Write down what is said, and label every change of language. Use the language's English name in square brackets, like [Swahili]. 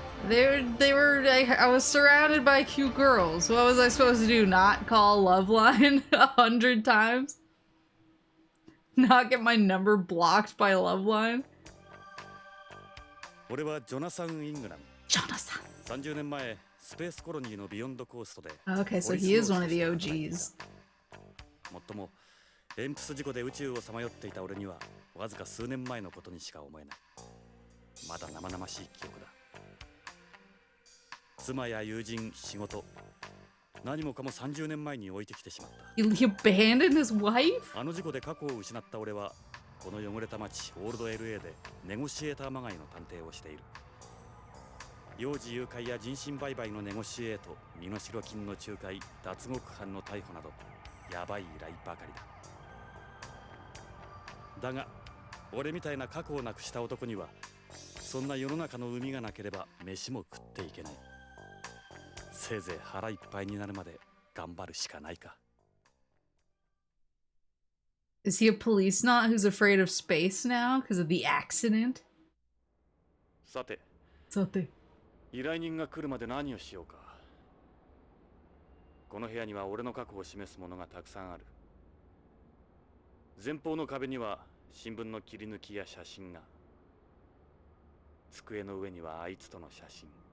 [English] I was surrounded by cute girls. What was I supposed to do? Not call Loveline 100 times? Not get my number blocked by Loveline? [Japanese] 俺はジョナサン・イングラム。 [English] Jonathan. [Japanese] 30年前、スペースコロニーのビヨンドコーストで。 [English] Okay, so he is one of the OGs. [Japanese] もっとも、エンプス事故で宇宙をさまよっていた俺には、わずか数年前のことにしか思えない。まだ生々しい記憶だ。妻や友人、仕事、何もかも30年前に置いてきてしまった。 [English] He abandoned his wife? [Japanese] あの事故で過去を失った俺は、この汚れた街オールド LA でネゴシエーターまがいの探偵をしている。幼児誘拐や人身売買のネゴシエート、身代金の仲介、脱獄犯の逮捕など、やばい依頼ばかりだ。だが、俺みたいな過去をなくした男には、そんな世の中の海がなければ飯も食っていけない。せいぜい腹いっぱいになるまで頑張るしかないか。 [English] Is he a policenaut who's afraid of space now because of the accident? [Japanese] さて、さて。依頼人が来るまで何をしようか。この部屋には俺の過去を示すものがたくさんある。前方の壁には新聞の切り抜きや写真が。机の上にはあいつとの写真。